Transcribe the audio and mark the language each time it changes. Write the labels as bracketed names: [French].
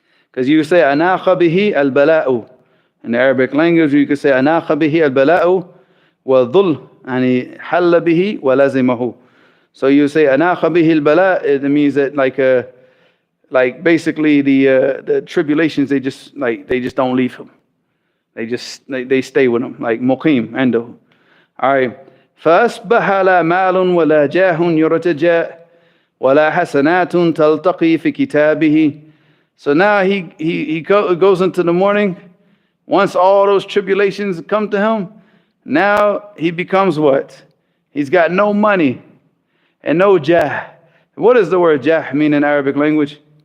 [English] Because you say, Anakha bihi al-bala'u. In the Arabic language, you can say, Anakha bihi al-bala'u wa dhul, yani halla bihi wa lazimahu. So you say anakha bihi al-bala', it means that like basically the tribulations they just don't leave him. They stay with him, like muqim عنده. All right. [Arabic] فأصبح لا مال ولا جاه يرتجى ولا حسنات تلتقي في كتابه. [English] So now he goes into the morning. Once all those tribulations come to him, now he becomes what? He's got no money and no jah. What does the word jah mean in Arabic language?